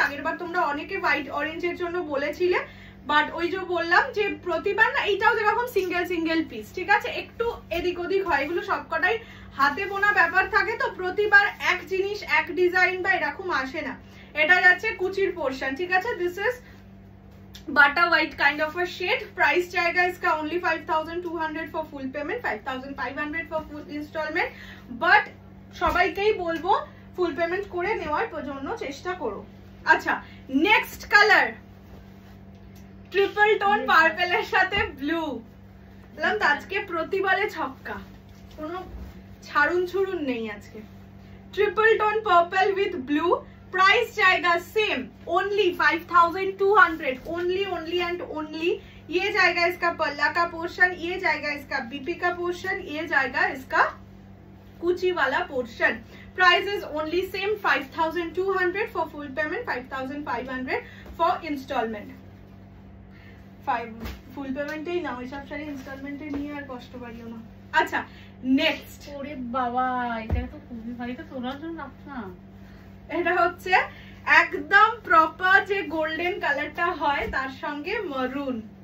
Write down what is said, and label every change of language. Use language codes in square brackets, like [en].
[bn] আগের বার তোমরা অনেকে হোয়াইট অরেঞ্জের জন্য বলেছিলে, বাট ওই যে বললাম যে প্রতিবার না, এইটাও যেরকম সিঙ্গেল সিঙ্গেল পিস, ঠিক আছে? একটু এদিক ওদিক হয়, এগুলো সবকটাই হাতে বোনা ব্যাপার থাকে, তো প্রতিবার এক জিনিস এক ডিজাইন বা এরকম আসে না। এটা যাচ্ছে কুচির পোর্শন, ঠিক আছে? [en] This is butter white kind of a shade. Price [hi] जाएगा इसका [en] only 5200 for full payment, 5500 for full installment. [bn] But সবাইকেই বলবো ফুল পেমেন্ট করে নেওয়ার জন্য চেষ্টা করো। আচ্ছা নেক্সট কালার, ট্রিপল টোন পার্পলের সাথে ব্লু। বললাম তো আজকে প্রতিবারে ছক্কা, কোনো ছাড়ুন ছুড়ুন নেই আজকে। [en] Triple tone purple with blue. Price जाएगा same, only 5200, only and only. [hi] ये जाएगा इसका पल्ला का पोर्शन, ये जाएगा इसका बीपी का पोर्शन, ये जाएगा इसका कुची वाला portion. [en] Price is only same 5200 for full payment, 5500 for installment. [bn] ফুল পেমেন্টেই নাও, এসব শাড়ি ইনস্টলমেন্টে নিয়ে আর কষ্ট পাইও না। আচ্ছা নেক্সট, ওরে বাবা এটা তো খুবই ভালো, এটা তোলার জন্য না। এটা হচ্ছে একদম প্রপার যে গোল্ডেন কালারটা হয় তার সঙ্গে মারুন,